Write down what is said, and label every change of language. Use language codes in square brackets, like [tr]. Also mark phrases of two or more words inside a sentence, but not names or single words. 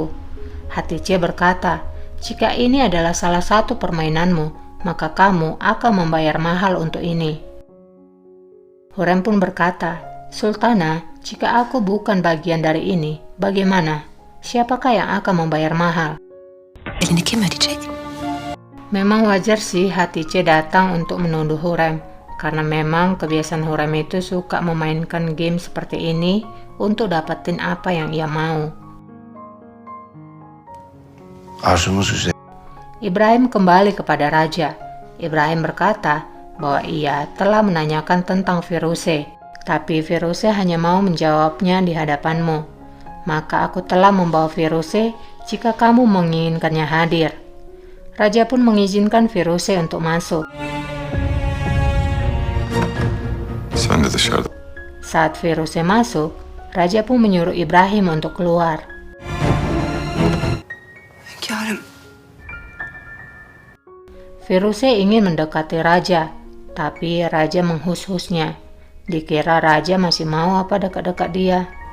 [id] Hatice berkata, jika ini adalah salah satu permainanmu, maka kamu akan membayar mahal untuk ini. Hurrem pun berkata, Sultana, jika aku bukan bagian dari ini, bagaimana? Siapakah yang akan membayar mahal? [tr] Elini kim ödeyecek? [id] Memang wajar sih Hatice datang untuk menuduh Hurrem, karena memang kebiasaan Hurrem itu suka memainkan game seperti ini untuk dapetin apa yang ia mau. [tr] Arzumuz üzere. [id] Ibrahim kembali kepada raja. Ibrahim berkata bahwa ia telah menanyakan tentang Firuze, tapi Firuze hanya mau menjawabnya di hadapanmu. Maka aku telah membawa Firuze jika kamu menginginkannya hadir. Raja pun mengizinkan Firuze untuk masuk. [tr] Sen de dışarıda. [id] Saat Firuze masuk, Raja pun menyuruh Ibrahim untuk keluar. [tr] Hünkârım, [id] Firuze ingin mendekati Raja, tapi Raja menghus-husnya. Dikira Raja masih mau apa dekat-dekat dia.